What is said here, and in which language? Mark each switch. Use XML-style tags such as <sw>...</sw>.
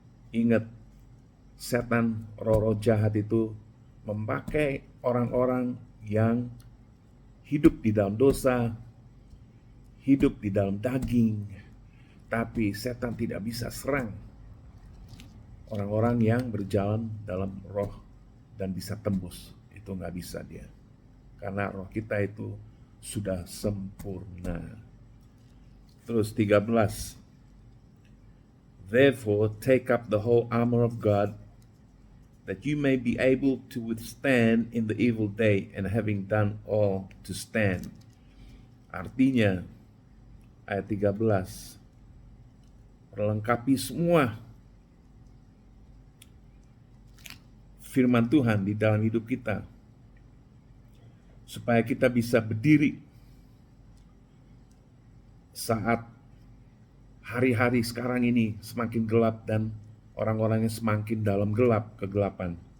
<id>Ingat, setan, roh-roh jahat itu memakai orang-orang yang hidup di dalam dosa, hidup di dalam daging, tapi setan tidak bisa serang orang-orang yang berjalan dalam roh dan bisa tembus. Itu nggak bisa dia, karena roh kita itu sudah sempurna. Terus 13,</id> <en>therefore take up the whole armor of God, that you may be able to withstand in the evil day, and having done all to stand.</en> <id>Artinya, ayat 13, perlengkapi semua firman Tuhan di dalam hidup kita, supaya kita bisa berdiri saat hari-hari sekarang ini semakin gelap dan orang-orangnya semakin dalam kegelapan.</id>